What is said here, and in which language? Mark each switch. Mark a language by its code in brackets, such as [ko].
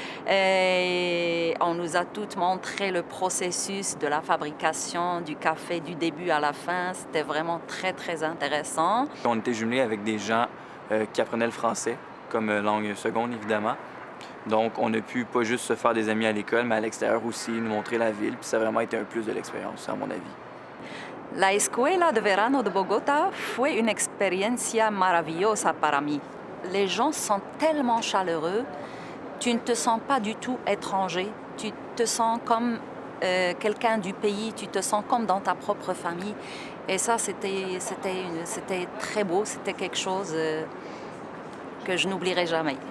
[fr] Et on nous a toutes montré le processus de la fabrication du café du début à la fin. C'était vraiment très, très intéressant. On était jumelés avec des gens qui apprenaient le français comme langue seconde, évidemment. Donc, on a pu pas juste se faire des amis à l'école, mais à l'extérieur aussi, nous montrer la ville. Puis ça a vraiment été un plus de l'expérience, à mon avis. [es] La Escuela de Verano de Bogotá fue una experiencia maravillosa para mí. [fr] Les gens sont tellement chaleureux. Tu ne te sens pas du tout étranger, tu te sens comme quelqu'un du pays, tu te sens comme dans ta propre famille. Et ça, c'était très beau, c'était quelque chose que je n'oublierai jamais.